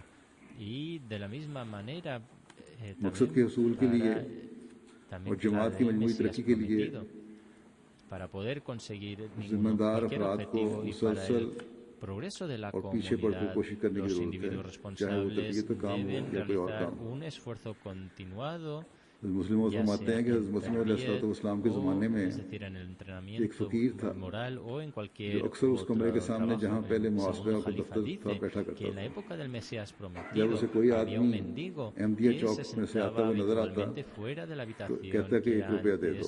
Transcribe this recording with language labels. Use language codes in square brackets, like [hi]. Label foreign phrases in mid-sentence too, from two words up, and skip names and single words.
[es] Y de la misma manera también el Mesías prometido, para poder conseguir cualquier objetivo y para el progreso de la comunidad, los individuos responsables deben realizar un esfuerzo continuado [ur] مسلموں فرماتے ہیں کہ حضرت مسیح علیہ السلام کے زمانے میں ایک فقیر تھا جو اکثر اس کمرے کے سامنے جہاں پہلے محاسبہ کا دفتر تھا بیٹھا کرتا تھا. جب اسے کوئی آدمی احمدیہ چوک میں سے آتا ہوا نظر آتا تو کہتا کہ ₹1 دے دو.